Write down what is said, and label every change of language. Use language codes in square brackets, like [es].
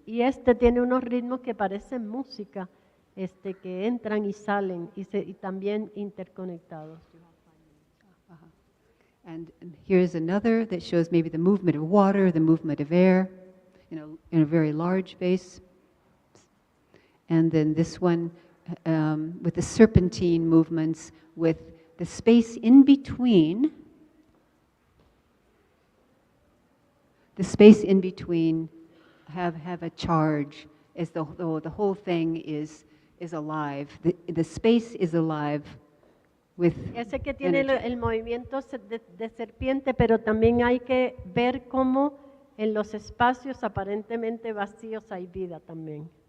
[es] Y este tiene unos ritmos que parecen música, que entran y salen y también interconectados. [en] And here's another that shows maybe the movement of water, the movement of air, in a very large vase. And then this one with the serpentine movements, with the space in between. The space in between have a charge, as though the whole thing is alive. The space is alive with [es] Ese que tiene [en] energy. [es] el movimiento de serpiente, pero también hay que ver cómo en los espacios aparentemente vacíos hay vida también.